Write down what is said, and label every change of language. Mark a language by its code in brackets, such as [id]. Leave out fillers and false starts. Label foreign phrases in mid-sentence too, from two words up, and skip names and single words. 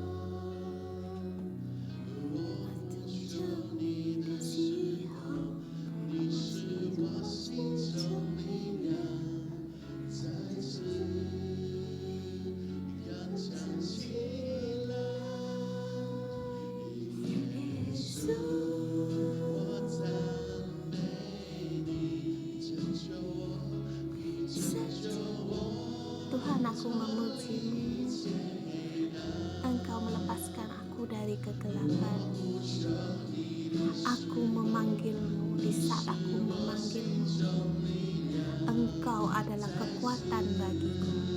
[zh] 我呼求你的時候，你是我心中力量，再次剛強起來，耶穌，我讚美你，拯救我，你拯救我， [id] Tuhan, aku memuji-Mu. Engkau melepaskan aku dari kegelapan. Aku memanggil-Mu di saat aku memanggil-Mu. Engkau adalah kekuatan bagiku.